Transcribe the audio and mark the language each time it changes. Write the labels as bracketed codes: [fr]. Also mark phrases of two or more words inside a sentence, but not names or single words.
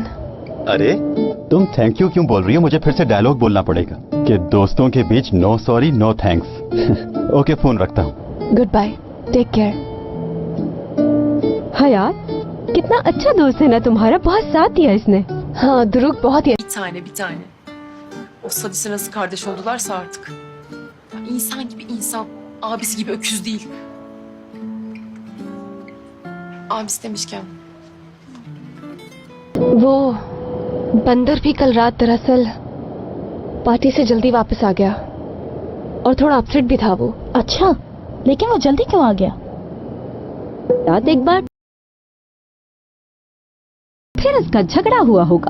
[hi] अरे तुम [en] thank you [hi] क्यों बोल रही हो? मुझे फिर से डायलॉग बोलना पड़ेगा कि दोस्तों के बीच [en] no sorry no thanks. [hi] ओके, फोन रखता हूँ। [en] Good bye, take care. [hi] हयात, कितना अच्छा दोस्त है ना तुम्हारा, बहुत साथ दिया इसने। हाँ दुरुक बहुत ही। [tr] Bir tane. O Sadis'e nasıl kardeş oldularsa artık. Ya insan gibi insan, abisi gibi öküz değil. Abisi demişken. [hi] वो बंदर भी कल रात दरअसल पार्टी से जल्दी वापस आ गया और थोड़ा अपसेट भी था वो। अच्छा, लेकिन वो जल्दी क्यों आ गया? रात एक बार फिर उसका झगड़ा हुआ होगा।